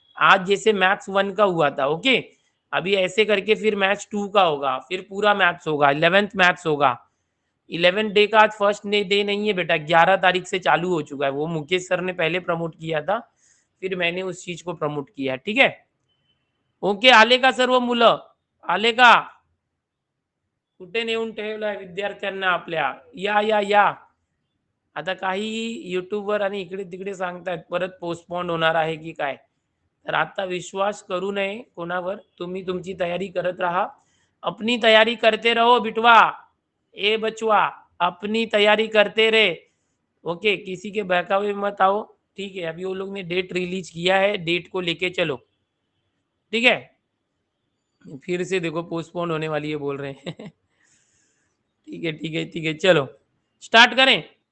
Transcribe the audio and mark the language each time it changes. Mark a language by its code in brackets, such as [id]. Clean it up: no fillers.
[hi] आज जैसे मैथ्स 1 का हुआ था, ओके, अभी ऐसे करके फिर मैथ्स 2 का होगा, फिर पूरा मैथ्स होगा, 11th मैथ्स होगा। 11 डे का आज फर्स्ट डे नहीं है बेटा, 11 तारीख से चालू हो चुका है। वो मुकेश सर ने पहले प्रमोट किया था, फिर मैंने उस चीज को प्रमोट किया है, ठीक है। [mr] ओके, आले का सर्व मुलं, आले का? कुठे नेऊन ठेवलंय विद्यार्थ्यांना आपल्या? या या या, आता काही युट्यूबवर आणि इकडे तिकडे सांगतायत परत पोस्टपोन होणार आहे की काय। तर आता विश्वास करू नये कोणावर, तुम्ही तुमची तयारी करत राहा। [hi] अपनी तैयारी करते रहो बिटवा, ए बचवा, अपनी तैयारी करते रहे। ओके, किसी के बहकावे में मत आओ, ठीक है। अभी वो लोग ने डेट रिलीज किया है, डेट को लेके चलो, ठीक है। फिर से देखो पोस्टपोन होने वाली है बोल रहे हैं। ठीक है ठीक है ठीक है, चलो स्टार्ट करें।